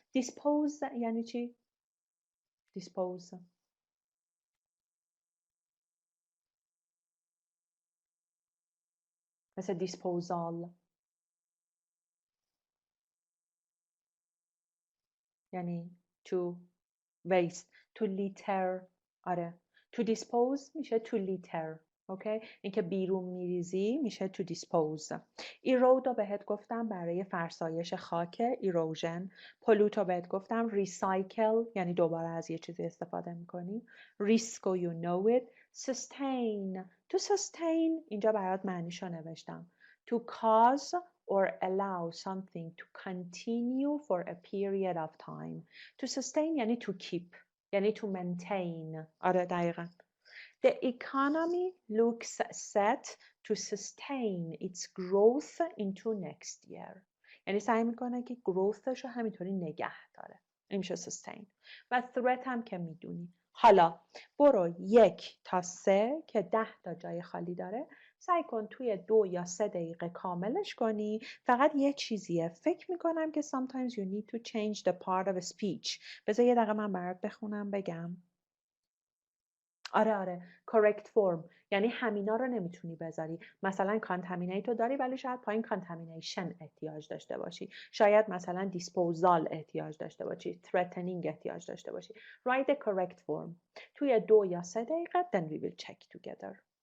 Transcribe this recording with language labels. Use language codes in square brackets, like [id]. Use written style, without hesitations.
[en] dispose [fa] یعنی چی؟ [en] dispose مثل disposal یعنی to waste, to litter. آره to dispose میشه to litter. [fa] اوکی، اینکه بیرون میریزی میشه to dispose. erode رو بهت گفتم برای فرسایش خاک، erosion. pollute رو بهت گفتم recycle، یعنی دوباره از یه چیزی استفاده میکنی. [en] risk و you know it. [fa] sustain، to sustain اینجا برات معنیشو نوشتم. [en] to cause or allow something to continue for a period of time. to sustain یعنی to keep، یعنی to maintain. [fa] آره دقیقاً. [en] The economy looks set to sustain its growth into next year. [fa] یعنی سعی میکنه که growthش رو همینطوری نگه داره. این میشه sustain. و threat هم که میدونی. حالا برو 1 تا 3 که 10 تا جای خالی داره سعی کن توی 2 یا 3 دقیقه کاملش کنی. فقط یه چیزیه، فکر میکنم که [en] sometimes you need to change the part of a speech. [fa] بذار یه دقیقه من برات بخونم بگم. آره [en] correct form، [fa] یعنی همینا رو نمیتونی بذاری. مثلا contaminate رو داری ولی شاید پایین contamination احتیاج داشته باشی، شاید مثلا disposal احتیاج داشته باشی، threatening احتیاج داشته باشی. [en] write the correct form [fa] توی 2 یا 3 دقیقه. [en] then we will check together.